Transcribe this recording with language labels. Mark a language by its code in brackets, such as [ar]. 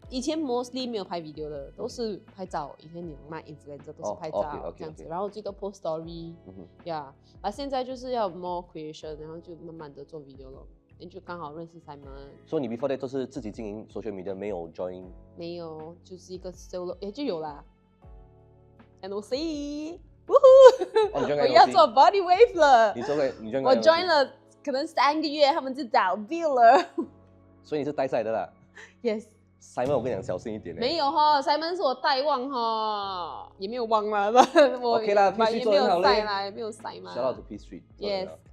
[zh] 以前 mostly 没有拍 video 的，都是拍照。以前你卖 influencer 都是拍照这样子，然后最多 post story，现在就是要 [en] more creation， [zh] 然后就慢慢的做 video 咯。就刚好认识 Simon。所以你 [en] before that [zh] 都是自己经营 social media， 没有 join？没有，就是一个 solo， 就有啦。 NOC， 我要做 [en] body wave [zh] 了。我 join 了，可能3个月，他们就倒闭了。所以你是带赛的啦。 [en] Yes。 [zh] Simon， 我跟你讲，小心一点。没有Simon 是我带旺也没有旺啦。我 OK 啦 ，P Street 做得好嘞。也没有塞嘛。 [en] Shout out to P Street。Yes。